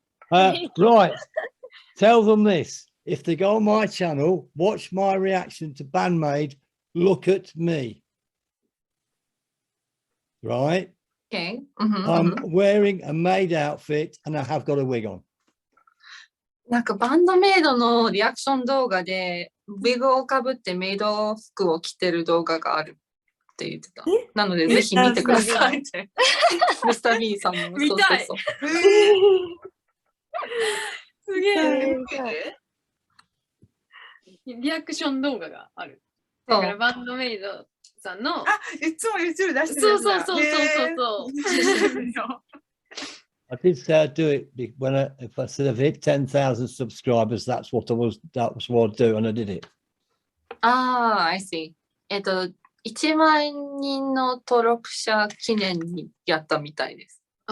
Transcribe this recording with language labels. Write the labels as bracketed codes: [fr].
[en] right. Tell them this. If they go on my channel, watch my reaction to Bandmade, look at me. Right? Okay. I'm wearing a maid outfit and I have got a wig on. [ja] なんかバンドメイドのリアクション動画で、ウィグをかぶってメイド服を着てる動画があるって言ってた。なので、ぜひ見てくださいって。ミスター B さんの。見たいそうすげえ。見たい。リアクション動画がある。そうだからバンドメイドさんの。あ、いつも YouTube 出してるそうやつだ。そうそうそうそう。へー [en] I did say I'd do it when if I said I've hit 10,000 subscribers, that was what I'd do, and I did it. I see. [ja] 1万人の登録者記念にやったみたいです。